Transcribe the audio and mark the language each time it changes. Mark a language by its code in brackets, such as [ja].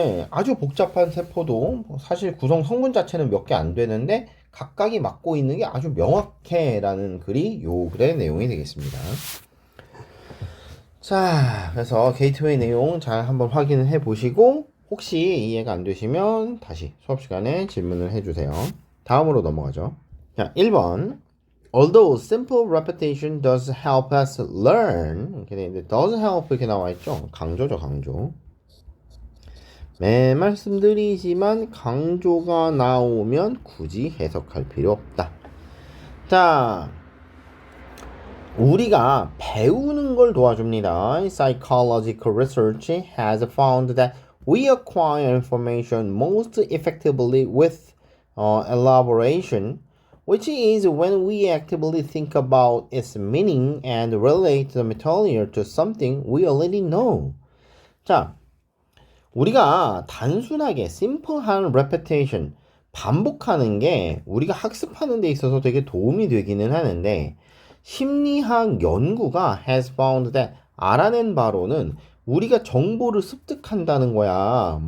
[ko] 아주 복잡한 세포도 사실 구성 성분 자체는 몇 개 안 되는데 각각이 맡고 있는 게 아주 명확해라는 글이 요 글의 내용이 되겠습니다. 자, 그래서 게이트웨이 내용 잘 한번 확인을 해 보시고 혹시 이해가 안 되시면 다시 수업 시간에 질문을 해주세요. 다음으로 넘어가죠. 자, 1번. [en] Although simple repetition does help us learn. [ko] 이렇게 돼 있는데 [en] does help [ko] 이렇게 나와 있죠. 강조죠, 강조. 매 말씀드리지만 강조가 나오면 굳이 해석할 필요 없다. 자, 우리가 배우는 걸 도와줍니다. [en] Psychological research has found that we acquire information most effectively with elaboration, which is when we actively think about its meaning and relate the material to something we already know. [ko] 자, 우리가 단순하게 simple한 repetition, 반복하는 게 우리가 학습하는 데 있어서 되게 도움이 되기는 하는데 심리학 연구가 [en] has found that [ko] 알아낸 바로는 우리가 정보를 습득한다는 거야.